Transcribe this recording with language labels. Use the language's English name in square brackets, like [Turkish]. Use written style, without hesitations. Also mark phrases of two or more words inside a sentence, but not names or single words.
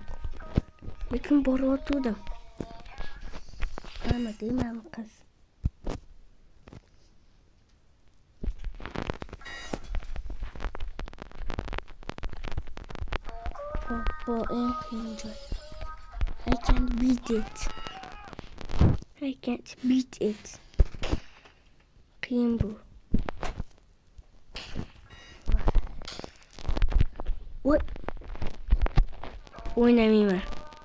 [Uzbek] Lekin boryotgandim. Nima deyman qiz? Bu eng qiyin joy. [English] I can't beat it. I can't beat it. [Uzbek] Qiyin bu. Voy. O'ynamayman.